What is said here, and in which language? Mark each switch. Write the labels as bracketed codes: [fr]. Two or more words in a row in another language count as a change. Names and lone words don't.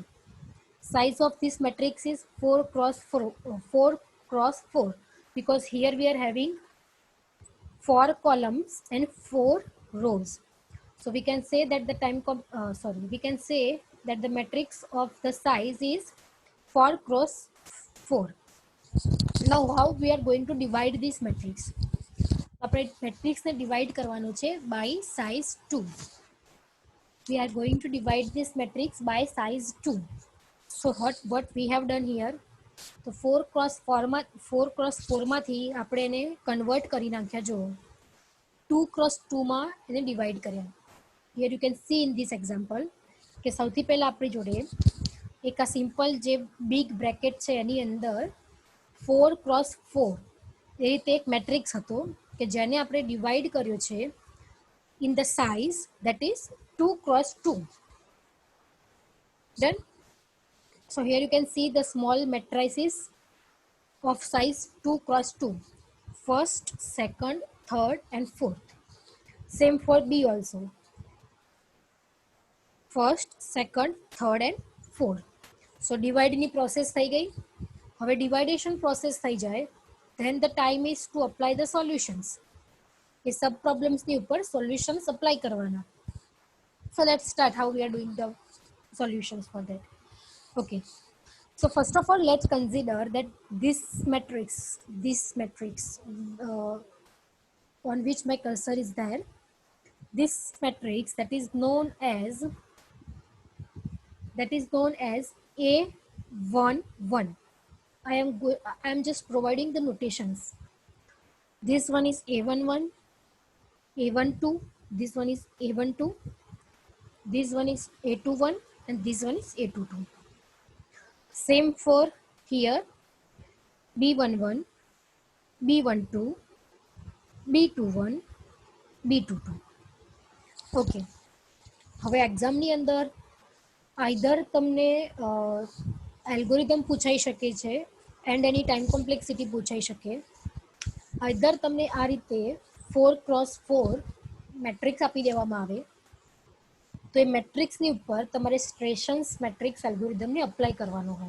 [en] Size of this matrix is 4 cross 4, 4 cross 4, because here we are having 4 columns and 4 rows. So we can say that we can say that the matrix of the size is 4 cross 4. Now how we are going to divide this matrix? [gu] આપણે મેટ્રિક્સને ડિવાઈડ કરવાનો છે [en] by size 2. We are going to divide this matrix by size 2. So what we have done here, [gu] તો 4 cross 4 માંથી આપણે એને કન્વર્ટ કરી નાખ્યા. જો 2 cross 2 માં એને ડિવાઈડ કર્યા. [en] Here you can see in this example [gu] કે સૌથી પહેલા આપણી જોડે એક આ સિમ્પલ જે બિગ બ્રેકેટ છે એની અંદર 4 cross 4 એ રીતે એક મેટ્રિક્સ હતો કે જેને આપણે ડિવાઈડ કર્યો છે [en] in the size that is 2 cross 2. Done. So here you can see the small matrices of size 2 cross 2, first, second, third and fourth. Same for B also, first, second, third and fourth. [gu] So divide ની process થઈ ગઈ. હવે [en] dividation process [gu] થઈ જાય, [en] then the time is to apply the solutions. [gu] એ [en] sub problems [gu] ની ઉપર [en] solutions apply [gu] કરવાના. [en] So let's start how we are doing the solutions for that. Okay. So first of all, let's consider that this matrix on which my cursor is there, this matrix that is known as A11. I am just providing the notations. This one is A11, A12, this one is A12, this one is A21 and this one is A22. Same for here, B11, B12, B21, B22. Okay. [gu] હવે એક્ઝામની અંદર આઈધર તમને એલ્ગોરિધમ પૂછાઈ શકે છે એન્ડ એની [en] time complexity [gu] પૂછાઈ શકે, આઈધર તમને આ રીતે 4 cross 4 મેટ્રિક્સ આપી દેવામાં આવે તો એ મેટ્રિક્સની ઉપર તમારે સ્ટ્રેશન્સ [en] matrix algorithm [gu] અપ્લાય કરવાનો હોય.